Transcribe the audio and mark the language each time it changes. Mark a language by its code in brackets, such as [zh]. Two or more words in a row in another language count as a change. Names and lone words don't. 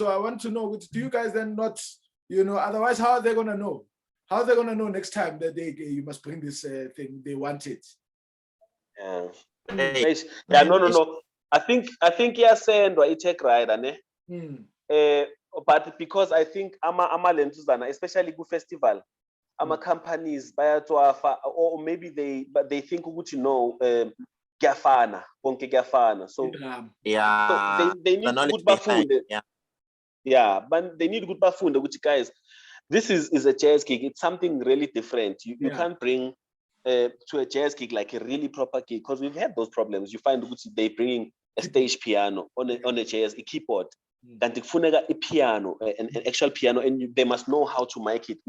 [en] So I want to know, do you guys then not, otherwise how are they gonna know? How are they gonna know next time that you must bring this thing? They want it. No. I think [zu] iyasendwa i-tech rider ne. [en] But because I think [zu] ama lentuzana, [en] especially ku festival, companies bayatwafa, or maybe they think [zu] ukuthi kuyafana, konke kuyafana. [en] So so they need good bafunde. But they need good bafunde ukuthi guys, this is a jazz gig. It's something really different. You can't bring to a jazz gig like a really proper gig, because we've had those problems. You find they bringing a stage piano on a jazz, a keyboard, and a piano, an actual piano, and they must know how to mic it.